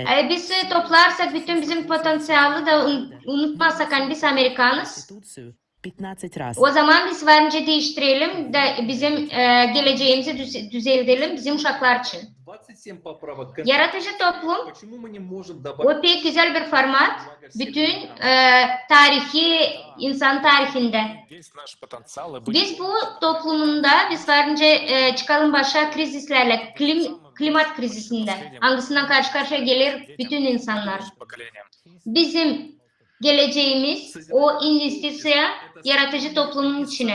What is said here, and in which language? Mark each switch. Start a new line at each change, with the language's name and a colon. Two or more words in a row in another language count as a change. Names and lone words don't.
Gagauz: Biz toplarsak bütün bizim potansiyeli de unutmazsak hani biz Amerikanız.
Russian: 15 раз.
Gagauz: O zaman biz bence değiştirelim de bizim geleceğimizi düzeltelim bizim uşaklar için.
Russian: 27 поправок.
Gagauz: Yaratıcı toplum
Russian: Почему мы не можем добавить?
Gagauz: o pek güzel bir format. Bütün tarihi, insan tarihinde. Biz bu toplumunda biz bence çıkalım başka krizislerle, klimat krizisinde. Hangisinden karşı karşıya gelir bütün insanlar. Bizim geleceğimiz o investisiya yaratıcı toplumun içine.